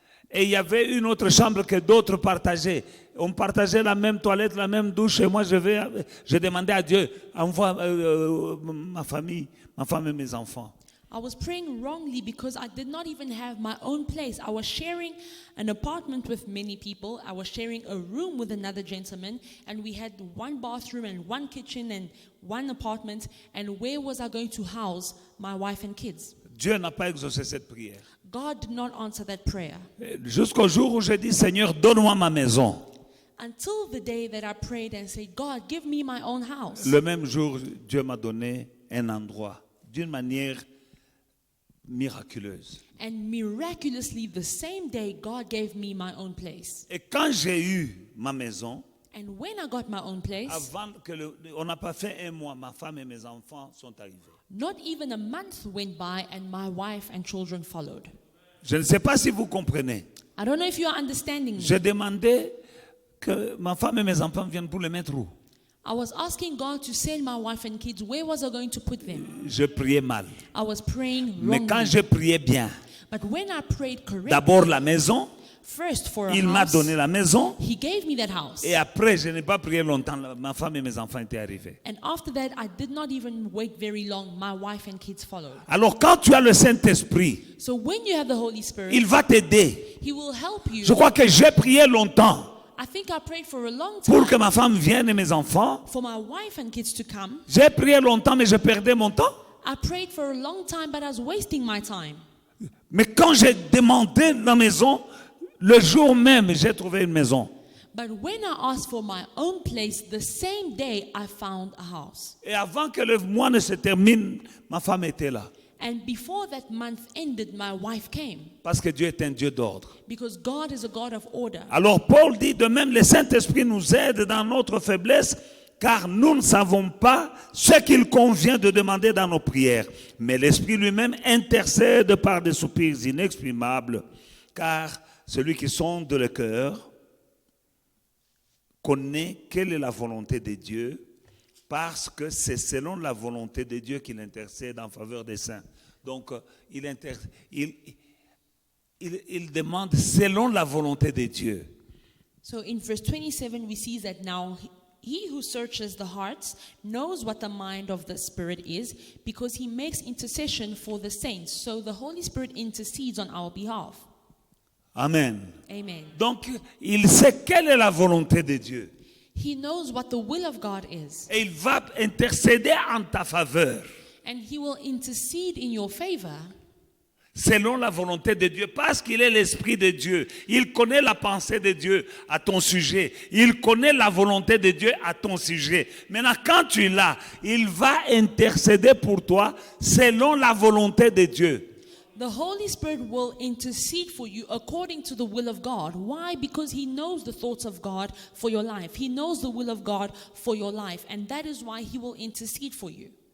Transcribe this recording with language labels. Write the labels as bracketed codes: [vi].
[fr] Et il y avait une autre chambre que d'autres partageaient. On partageait la même toilette, la même douche. Et moi, je demandais à Dieu, envoie ma famille, ma femme et mes enfants. [en] I was praying wrongly because I did not even have my own place. I was sharing an apartment with many people. I was sharing a room with another gentleman, and we had one bathroom and one kitchen and one apartment. And where was I going to house my wife and kids? [fr] Dieu n'a pas exaucé cette prière. [en] God did not answer that prayer. [fr] Jusqu'au jour où j'ai dit, Seigneur, donne-moi ma maison. [en] Until the day that I prayed and said, God, give me my own house. [fr] Le même jour, Dieu m'a donné un endroit d'une manière miraculeuse. [en] And miraculously, the same day, God gave me my own place. [fr] Et quand j'ai eu ma maison, [en] And when I got my own place, [fr] avant que on n'a pas fait un mois, ma femme et mes enfants sont arrivés. [en] not even a month went by and my wife and children followed. [fr] Je ne sais pas si vous comprenez. [en] I don't know if you are understanding me. [fr] J'ai demandé que ma femme et mes enfants viennent pour les mettre où? [en] I was asking God to send my wife and kids. Where was I going to put them? [fr] Je priais mal. [en] I was praying [fr] Mais quand je priais bien, [en] But when I prayed correctly, [fr] d'abord la maison, [en] first for a [fr] il m'a [en] house, [fr] donné la maison. [en] He gave me that house. [fr] Et après, je n'ai pas prié longtemps. Ma femme et mes enfants étaient arrivés. [en] And after that, I did not even wait very long. My wife and kids followed. [fr] Alors quand tu as le Saint-Esprit, [en] So when you have the Holy Spirit, [fr] il va t'aider. [en] He will help you. [fr] Je crois que j'ai prié longtemps [en] I think I prayed for a long [fr] pour que [en] time [fr] ma femme vienne et mes enfants. [en] for my wife and kids to come. [fr] J'ai prié longtemps, mais je perdais mon temps. [en] I prayed for a long time, but I was wasting my time. [fr] Mais quand j'ai demandé la maison, le jour même, j'ai trouvé une maison. [en] But when I asked for my own place, the same day I found a house. [fr] Et avant que le mois ne se termine, ma femme était là. [en] And before that month ended, my wife came. [fr] Parce que Dieu est un Dieu d'ordre. [en] Because God is a God of order. [fr] Alors Paul dit, de même, le Saint-Esprit nous aide dans notre faiblesse, car nous ne savons pas ce qu'il convient de demander dans nos prières. Mais l'Esprit lui-même intercède par des soupirs inexprimables, car celui qui sonde le cœur connaît quelle est la volonté de Dieu, parce que c'est selon la volonté de Dieu qu'il intercède en faveur des saints. Donc, il demande selon la volonté de Dieu. [en] So in verse 27, we see that now he who searches the hearts knows what the mind of the Spirit is, because he makes intercession for the saints. So the Holy Spirit intercedes on our behalf. Amen. Amen. [fr] Donc, il sait quelle est la volonté de Dieu. [en] He knows what the will of God is, [fr] Et il va intercéder en ta faveur, [en] and he will intercede in your favor [fr] selon la volonté de Dieu, parce qu'il est l'Esprit de Dieu. Il connaît la pensée de Dieu à ton sujet. Il connaît la volonté de Dieu à ton sujet. Maintenant, quand tu es là, il va intercéder pour toi selon la volonté de Dieu. [en] The Holy Spirit will intercede for you according to the will of God. Why? Because He knows the thoughts of God for your life. He knows the will of God for your life. And that is why He will intercede for you.